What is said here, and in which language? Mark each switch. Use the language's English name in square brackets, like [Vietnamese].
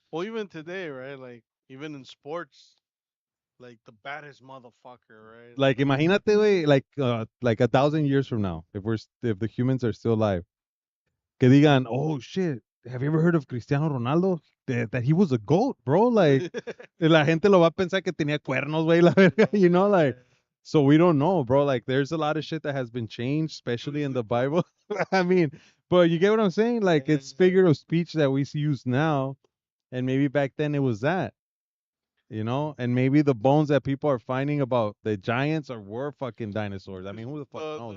[English] Well, even today, right? Like even in sports, like the baddest motherfucker, right? Like, [Spanish] imagínate, güey, [English] like 1,000 years from now, if the humans are still alive, [Spanish] que digan, [English] oh shit, have you ever heard of Cristiano Ronaldo? That he was a goat, bro. [Spanish] Like, la gente lo va a pensar que tenía cuernos, güey, la verga, like. [English] So we don't know, bro. Like, there's a lot of shit that has been changed, especially in the Bible. I mean, but you get what I'm saying? Like, it's figure of speech that we use now, and maybe back then it was that. And maybe the bones that people are finding about the giants were fucking dinosaurs. I mean, who the fuck knows,